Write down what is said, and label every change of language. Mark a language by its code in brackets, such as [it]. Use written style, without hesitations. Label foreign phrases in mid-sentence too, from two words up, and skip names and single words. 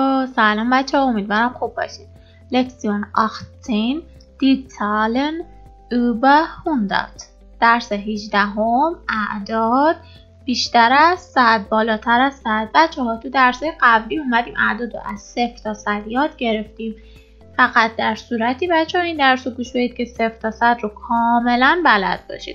[fa] سلام بچه ها، امیدوارم خوب باشید. [de] لکسیون 18 die Zahlen über 100. [fa] درس 18 اعداد بیشتر از 100 بالاتر از 100. بچه ها تو درس قبلی اومدیم اعداد رو از 0 تا 100 یاد گرفتیم. فقط در صورتی بچه ها این درس رو گوش بدید که 0 تا 100 رو کاملا بلد باشید.